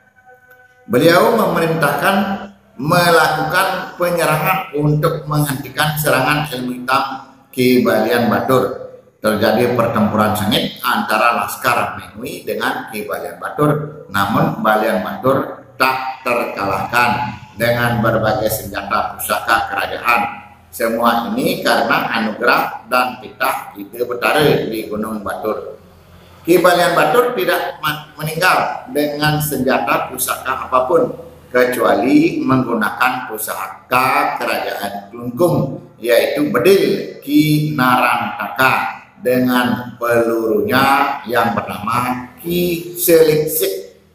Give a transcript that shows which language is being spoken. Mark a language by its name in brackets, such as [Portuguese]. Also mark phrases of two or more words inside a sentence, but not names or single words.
[Indonesian] Beliau memerintahkan melakukan penyerangan untuk menghentikan serangan ilmu hitam Ki Balian Batur. Terjadi pertempuran sengit antara laskar Mengwi dengan Ki Balian Batur, namun Balian Batur tak terkalahkan dengan berbagai senjata pusaka kerajaan. Semua ini karena anugerah dan titah Ide Betara di Gunung Batur. Ki Balian Batur tidak meninggal dengan senjata pusaka apapun kecuali menggunakan pusaka kerajaan Klungkung, yaitu bedil Ki Narantaka dengan pelurunya yang bernama Ki Seliksik.